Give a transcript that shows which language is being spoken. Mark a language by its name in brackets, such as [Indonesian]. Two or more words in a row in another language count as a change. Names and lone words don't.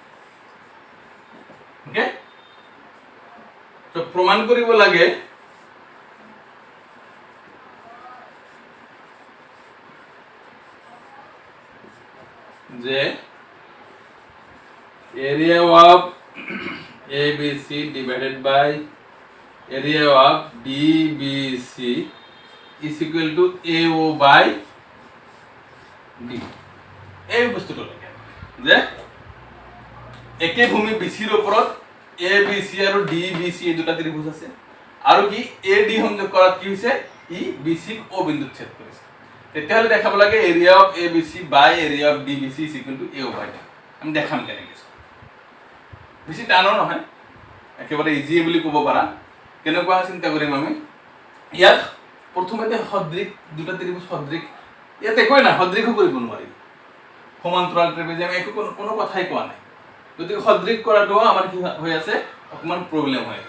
[Assamese] ওকে, তো প্রমাণ কৰিব লাগে যে [English] area of ABC divided by area of DBC is equal to AO by D। [Assamese] এই বস্তুটো লাগে যে একে ভূমি BC ৰ ওপৰত ABC আৰু DBC এই দুটা ত্রিভুজ আছে আৰু কি AD সংযোগ কৰাত কি হৈছে ই BC ও বিন্দুত ছেদ কৰিছে। তেতিয়াহলে দেখাব লাগে [English] area of ABC by area of DBC is equal to AO by D। [Assamese] আমি দেখাম কেনেকৈ। বেছি টানো নহয়, একেবাৰে ইজি বুলি ক'ব পাৰা। কেনেকুৱা চিন্তা কৰিম আমি ইয়াত প্ৰথমতে সদৃশ দুটা ত্রিভুজ সদৃশ, ইয়াত একোই নাই, সদৃশো কৰিব নোৱাৰি। সমান্তৰাল ত্রিভুজ আমি একো কোনো কথাই কোৱা নাই, গতিকে সদৃশ কৰাটো আমাৰ কি হৈ আছে অকমান প্ৰব্লেম হয়।